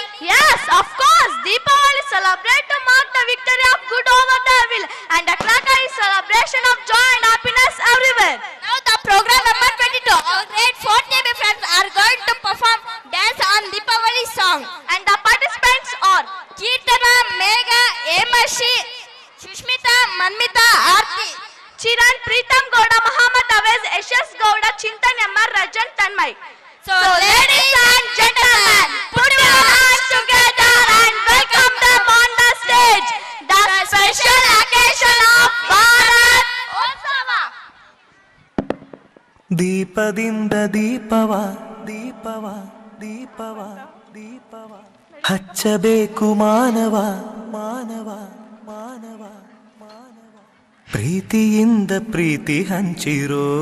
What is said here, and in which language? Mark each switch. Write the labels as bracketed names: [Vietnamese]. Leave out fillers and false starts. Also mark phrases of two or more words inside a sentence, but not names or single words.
[English] Yes, of course. Deepavali celebrate to mark the victory of good over the evil, and the cracker is celebration of joy and happiness everywhere. Now the program number 22. Our grade 4th AB friends are going to perform dance on Deepavali song. And the participants are Kirtana, Megha, Emashi, Shushmita, Manmita, Aarti. Chiran, Pritam Gowda, Muhammad Awez, Yashas Gowda, Chintan Yamar, Rajan Tanmay. So ladies and gentlemen, Put your hands together and welcome them on the stage. The special occasion of Bharat Utsava. [Kannada] ದೀಪದಿಂದ ದೀಪವ ದೀಪವ ದೀಪವ ದೀಪವ ಹಚ್ಚಬೇಕು ಮಾನವ ಮಾನವ ಮಾನವ ಮಾನವ ಪ್ರೀತಿಯಿಂದ ಪ್ರೀತಿ ಹಂಚಿರೋ